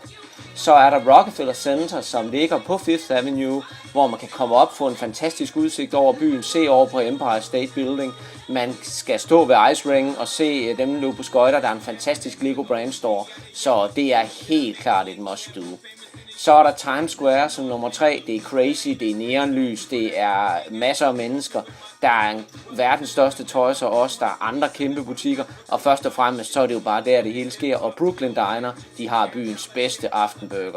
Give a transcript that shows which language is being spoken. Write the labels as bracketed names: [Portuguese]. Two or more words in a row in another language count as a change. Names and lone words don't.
[Danish] Så er der Rockefeller Center, som ligger på Fifth Avenue, hvor man kan komme op, få en fantastisk udsigt over byen, se over på Empire State Building. Man skal stå ved Ice Ring og se dem løbe på skøjter. Der er en fantastisk Lego Brand Store, så det er helt klart et must-do. Så er der Times Square som nummer 3. Det er crazy, det er neonlys, det er masser af mennesker. Der er verdens største Toys R Us, der er andre kæmpe butikker, og først og fremmest så er det jo bare der, det hele sker. Og Brooklyn Diner, de har byens bedste aftenburger.